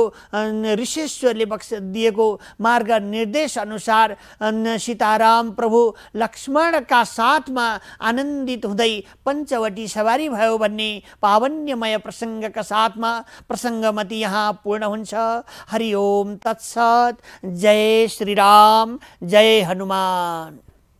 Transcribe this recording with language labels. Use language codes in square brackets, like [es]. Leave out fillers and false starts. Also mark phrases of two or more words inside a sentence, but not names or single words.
[ne] ऋषेश्वरले दिएको मार्ग निर्देश अनुसार सीताराम प्रभु लक्ष्मणका साथमा आनन्दित हुँदै पञ्चवटी सवारी भयो भन्ने पावन्यमय प्रसङ्गका साथमा प्रसङ्गमति यहाँ पूर्ण हुन्छ। [sa] हरि ओम तत्सत। [hi] जय श्री राम, जय हनुमान।